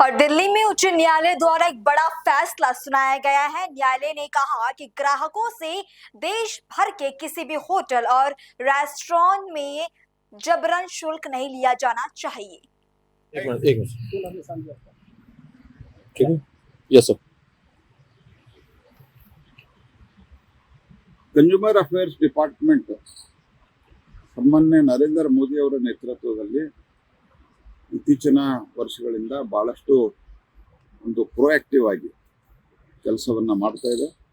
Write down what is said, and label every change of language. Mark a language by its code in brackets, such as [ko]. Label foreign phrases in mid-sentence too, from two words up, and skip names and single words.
[hi] और दिल्ली में उच्च न्यायालय द्वारा एक बड़ा फैसला सुनाया गया है। न्यायालय ने कहा कि ग्राहकों से देश भर के किसी भी होटल और रेस्टोरेंट में जबरन शुल्क नहीं लिया जाना चाहिए। एक मिनट ठीक है। [en] yes sir. consumer affairs department [kn] ಸನ್ಮಾನ್ಯ ನರೇಂದ್ರ ಮೋದಿ ಅವರ ನೇತೃತ್ವದಲ್ಲಿ ಇತ್ತೀಚಿನ ವರ್ಷಗಳಿಂದ ಭಾಳಷ್ಟು ಒಂದು ಪ್ರೊಯಾಕ್ಟಿವ್ ಆಗಿ ಕೆಲಸವನ್ನು ಮಾಡ್ತಾ ಇದೆ.